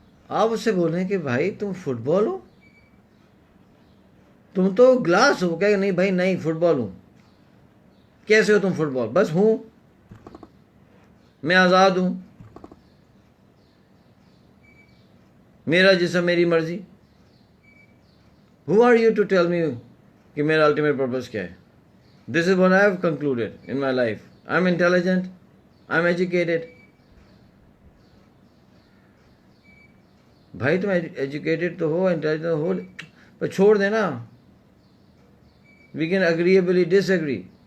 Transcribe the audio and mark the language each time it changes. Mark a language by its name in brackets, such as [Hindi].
[Urdu] آپ اس سے بولیں کہ بھائی تم فٹ بال ہو, تم تو گلاس ہو. کہے گا نہیں بھائی نہیں فٹ بال ہوں. کیسے ہو تم فٹ بال؟ بس ہوں, میں آزاد ہوں, میرا جسم میری مرضی. [English] Who are you to tell me [Urdu] کہ میرا الٹیمیٹ پرپز کیا ہے؟ [English] This is what I have concluded in my life. I'm intelligent, I'm educated. [Urdu] بھائی تم ایجوکیٹڈ تو ہو, انٹیلیجنٹ ہو, پر چھوڑ دینا. [English] We can agreeably disagree.